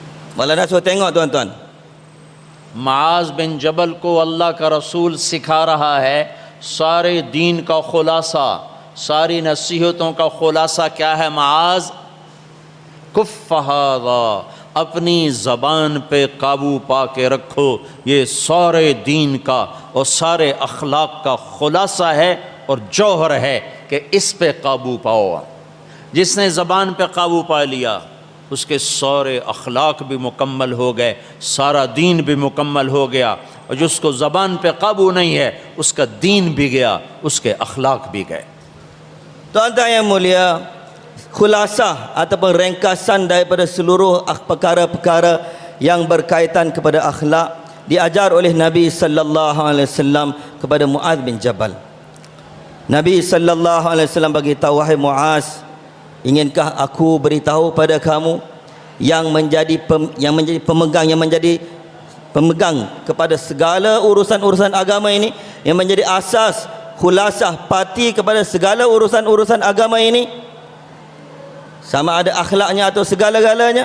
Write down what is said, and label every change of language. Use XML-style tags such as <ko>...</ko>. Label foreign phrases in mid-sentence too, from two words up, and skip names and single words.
<ms>Maulana suruh tengok tuan-tuan.</ms> <ur>مُعاذ بن جبل کو اللہ کا رسول سکھا رہا ہے سارے دین کا خلاصہ، ساری نصیحتوں کا خلاصہ کیا ہے? मुआज़</ur> <ar>كف هذا,</ar> <ur>اپنی زبان پہ قابو پا کے رکھو، یہ سارے دین کا اور سارے اخلاق کا خلاصہ ہے اور جوہر ہے کہ اس پہ قابو پاؤ. جس نے زبان پہ قابو پا لیا اس کے سارے اخلاق بھی مکمل ہو گئے، سارا دین بھی مکمل ہو گیا، اور جس کو زبان پہ قابو نہیں ہے اس کا دین بھی گیا، اس کے اخلاق بھی گئے.</ur> <ms>Tuan-tuan yang mulia, khulasah ataupun ringkasan daripada seluruh perkara-perkara yang berkaitan kepada akhlak diajar oleh Nabi</ms> <ar>صلى الله عليه وسلم</ar> <ms>kepada Muaz bin Jabal. Nabi</ms> <ar>صلى الله عليه وسلم</ar> <ms>bagi tahu, wahai Muaz, inginkah aku beritahu pada kamu yang menjadi pemegang kepada segala urusan-urusan agama ini, yang menjadi asas khulasah parti kepada segala urusan-urusan agama ini, sama ada akhlaknya atau segala-galanya?</ms>